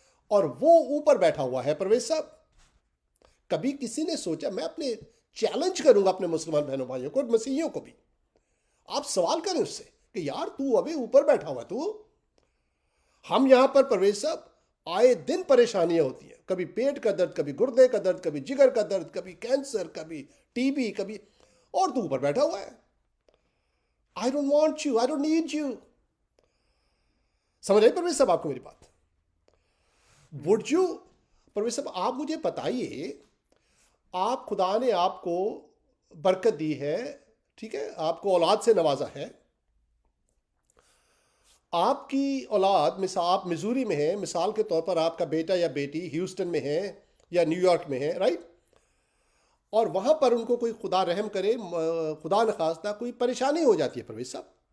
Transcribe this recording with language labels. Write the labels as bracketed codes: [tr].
[ur] اور وہ اوپر بیٹھا ہوا ہے پرویز صاحب. کبھی کسی نے سوچا، میں اپنے چیلنج کروں گا اپنے مسلمان بہنوں بھائیوں کو اور مسیحیوں کو بھی، آپ سوال کریں اس سے کہ یار تو ابھی اوپر بیٹھا ہوا تو ہم یہاں پر پرویز صاحب آئے دن پریشانیاں ہوتی ہیں، کبھی پیٹ کا درد، کبھی گردے کا درد، کبھی جگر کا درد، کبھی کینسر، کبھی ٹی بی، کبھی، اور تو اوپر بیٹھا ہوا ہے. [en] I don't want you, I don't need you. [ur] سمجھ رہے پرویز صاحب آپ کو میری بات؟ [en] Would you، [ur] پرویز صاحب آپ مجھے بتائیے، آپ، خدا نے آپ کو برکت دی ہے، ٹھیک ہے، آپ کو اولاد سے نوازا ہے، آپ کی اولاد آپ مزوری میں ہیں، مثال کے طور پر آپ کا بیٹا یا بیٹی ہیوسٹن میں ہے یا نیو یارک میں ہے، رائٹ، اور وہاں پر ان کو کوئی خدا رحم کرے، خدا نخواستہ کوئی پریشانی ہو جاتی ہے پرویز صاحب.